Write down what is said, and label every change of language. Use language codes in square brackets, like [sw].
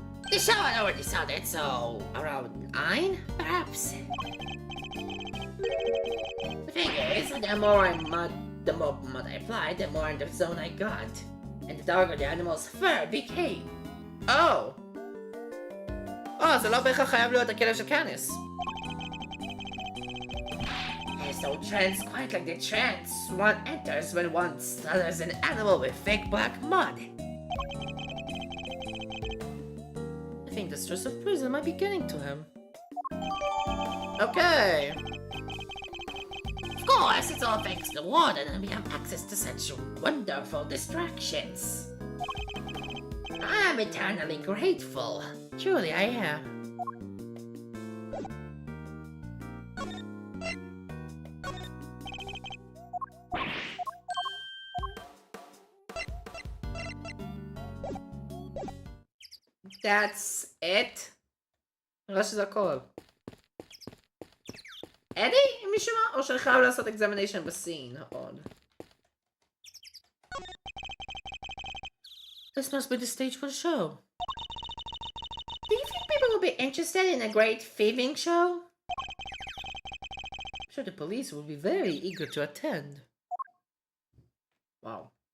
[en] The show had already started, so around 9, perhaps? The thing is, the more mud I applied, the more in the zone I got. And the darker the animal's fur became. Oh! [he] זה לא בהכרח חייב להיות הכלב של קאניס. [en] There's no trance quite like the trance one enters when one slaughters an animal with fake black mud. I think the stress of prison might be getting to him. Okay. Of course, it's all thanks to the warden and we have access to such wonderful distractions. I'm eternally grateful. Truly, I am. That's it? [he] נראה שזה הכל. אדי? מישהו מה? או שאני חייב לעשות examination בסין עוד? [en] This must be the stage for the show. Do you think people will be interested in a great thieving show? I'm sure the police will be very eager to attend. Wow.